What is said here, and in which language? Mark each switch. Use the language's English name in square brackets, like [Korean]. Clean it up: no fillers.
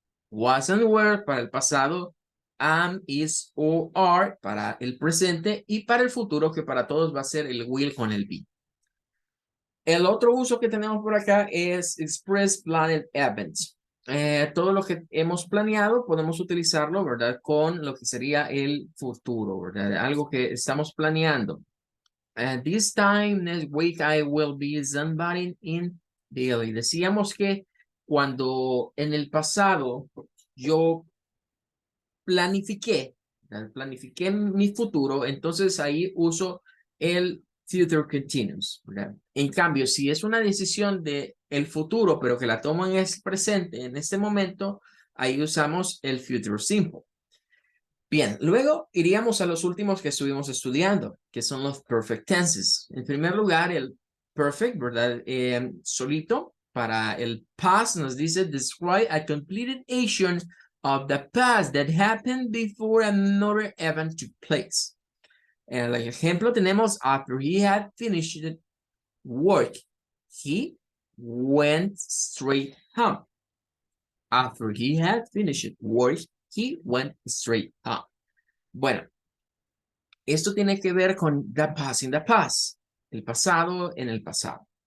[Spanish] Was and were para el pasado, am, is o are para el presente y para el futuro, que para todos va a ser el will con el be. El otro uso que tenemos por acá es [English] express planned events. [Spanish] Todo lo que hemos planeado podemos utilizarlo, ¿verdad? Con lo que sería el futuro, ¿verdad? Algo que estamos planeando. [English] This time next week I will be sunbathing in Delhi. [Spanish] Decíamos que cuando en el pasado yo planifiqué, ¿verdad? Planifiqué mi futuro, entonces ahí uso el future continuous, ¿verdad? En cambio, si es una decisión de el futuro, pero que la tomo en el presente, en este momento, ahí usamos el future simple. Bien, luego iríamos a los últimos que estuvimos estudiando, que son los perfect tenses. En primer lugar, el perfect, ¿verdad? Solito, para el past nos dice, [English] describe a completed action of the past that happened before another event took place. [Spanish] En el ejemplo tenemos, [English] after he had finished work, he went straight home. After he had finished work, he went straight home. [Spanish] Bueno, esto tiene que ver con [English] the past in the past, [Spanish] el pasado en el pasado.